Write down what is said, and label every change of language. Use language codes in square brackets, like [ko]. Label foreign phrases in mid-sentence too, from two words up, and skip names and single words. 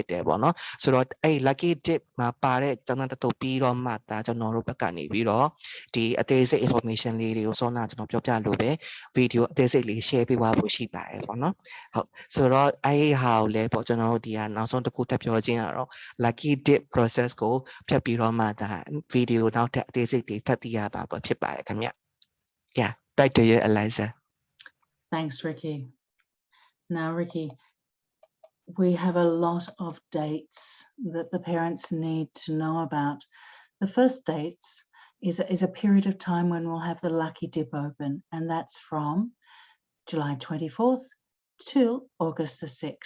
[my] တယ်ပေါ့နော်ဆိုတော့အဲ့ [en] lucky tip [my] မှာပါတဲ့ကျောင်းသားတစ်ထုပ်ပြီးတော့မှဒါကျွန်တော်တို့ဘက်ကနေပြီးတော့ဒီအသေးစိတ် information လေးတွေကိုစောနာကျွန်တော်ပြောပြလို့ပဲဗီဒီယိုအသေးစိတ်လေး share ပေးပါဖို့ရှိပါတယ်ပေါ့နော်ဟုတ်ဆိုတော့အဲ့ဒီဟာကိုလည်းပေါ့ကျွန်တော်တို့ဒီကနောက်ဆုံးတစ်ခုထပ်ပြောခြင်းကတော့ [en] lucky dip process [my] ကိုဖြတ်ပြီးတော့မှဒါဗီဒီယိုနောက်ထပ်အသေးစိတ်တွေထပ်သိရပါဖြစ်ပါတယ်ခင်ဗျ [en] Yeah back to you Eliza Thanks, Ricky. Now, Ricky, we have a lot of dates that the parents need to know about. The first dates is a period of time when we'll have the Lucky Dip open, and that's from July 24th till August the 6th.